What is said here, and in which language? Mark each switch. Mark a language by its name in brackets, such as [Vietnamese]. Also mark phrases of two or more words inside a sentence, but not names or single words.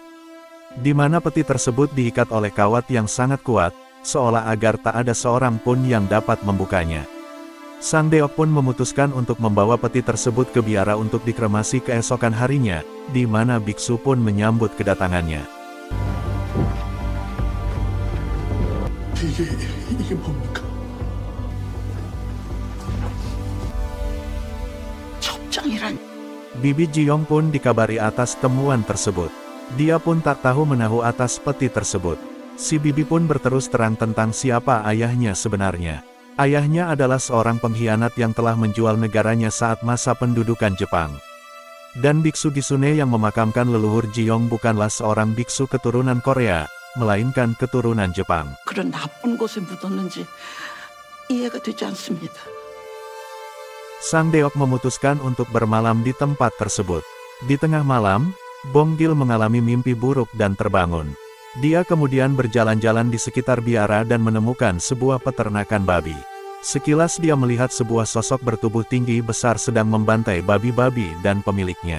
[Indonesian] Di mana peti tersebut diikat oleh kawat yang sangat kuat, seolah agar tak ada seorang pun yang dapat membukanya. Sang Deok pun memutuskan untuk membawa peti tersebut ke biara untuk dikremasi keesokan harinya, di mana biksu pun menyambut kedatangannya. [Korean] 이게 뭡니까? [Indonesian] Bibi Jiong pun dikabari atas temuan tersebut. Dia pun tak tahu menahu atas peti tersebut. Si bibi pun berterus terang tentang siapa ayahnya sebenarnya. Ayahnya adalah seorang pengkhianat yang telah menjual negaranya saat masa pendudukan Jepang. Dan biksu Gisune yang memakamkan leluhur Jiong bukanlah seorang biksu keturunan Korea, melainkan keturunan Jepang. [Korean] 그런 나쁜 곳에 묻었는지 이해가 되지 않습니다. [Indonesian] Sang Deok memutuskan untuk bermalam di tempat tersebut. Di tengah malam, Bonggil mengalami mimpi buruk dan terbangun. Dia kemudian berjalan-jalan di sekitar biara dan menemukan sebuah peternakan babi. Sekilas dia melihat sebuah sosok bertubuh tinggi besar sedang membantai babi-babi dan pemiliknya.